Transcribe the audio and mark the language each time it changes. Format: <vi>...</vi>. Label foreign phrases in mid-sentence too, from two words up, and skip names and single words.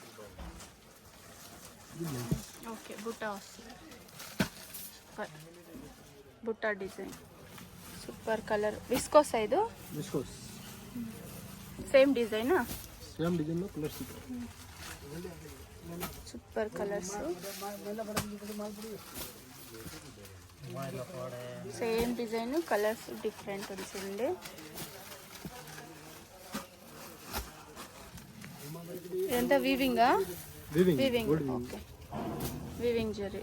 <te>ఓకే, బుట్ట వస్తుంది.</te> <kn>ಸೂಪರ್ ಬುಟ್ಟ ಡಿಸೈನ್, ಸೂಪರ್ ಕಲರ್. ವಿಸ್ಕೋಸ್ ಇದು? ವಿಸ್ಕೋಸ್. ಸೇಮ್ ಡಿಸೈನಾ? ಸೇಮ್ ಡಿಸೈನ್ ಕಲರ್ಸ್ ಇದೆ. ಸೂಪರ್ ಕಲರ್ಸ್,</kn> <te>సేమ్ డిజైన్, కలర్స్ డిఫరెంట్ ఉంటుంది. ఎంత వీవింగా? వీవింగ్. ఓకే, వీవింగ్ జరీ.</te>